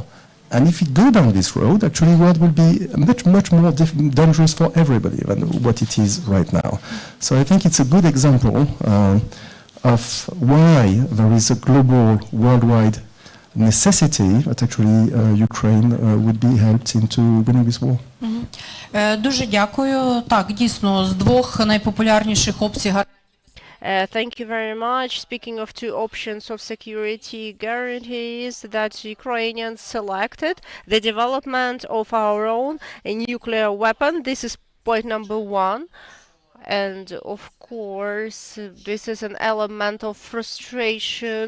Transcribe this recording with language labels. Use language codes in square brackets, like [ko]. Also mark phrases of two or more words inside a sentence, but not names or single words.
[en] And if we go down this road, actually the world will be much, much more dangerous for everybody than what it is right now. So I think it's a good example of why there is a global, worldwide necessity that actually Ukraine would be helped into winning this war. [uk] Дуже дякую. Так, дійсно, з двох найпопулярніших опцій [en] Thank you very much. Speaking of two options of security guarantees that Ukrainians selected, the development of our own nuclear weapon. This is point number one. And of course, this is an element of frustration.